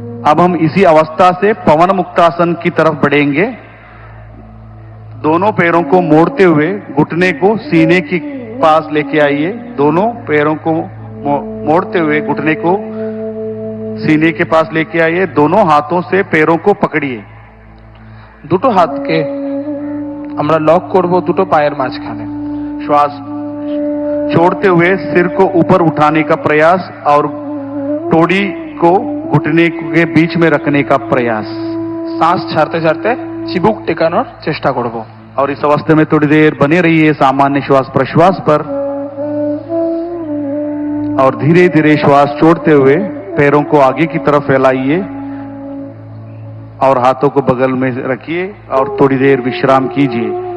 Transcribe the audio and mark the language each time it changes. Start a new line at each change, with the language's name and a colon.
Hindi: अब हम इसी अवस्था से पवन मुक्तासन की तरफ बढ़ेंगे। दोनों पैरों को मोड़ते हुए घुटने को सीने के पास लेके आइए। दोनों पैरों को मोड़ते हुए घुटने को सीने के पास लेके आइए। दोनों हाथों से पैरों को पकड़िए।
Bangla: দুটো হাতকে আমরা লক করব দুটো পায়ের মাঝখানে।
Hindi: श्वास छोड़ते हुए सिर को ऊपर उठाने का प्रयास और टोड़ी को घुटने के बीच में रखने का प्रयास।
Bangla: শ্বাস ছাড়তে ছাড়তে চিবুক টেকানোর চেষ্টা করব।
Hindi: और इस अवस्था में थोड़ी देर बने रहिए सामान्य श्वास प्रश्वास पर और धीरे धीरे श्वास छोड़ते हुए पैरों को आगे की तरफ फैलाइए और हाथों को बगल में रखिए और थोड़ी देर विश्राम कीजिए।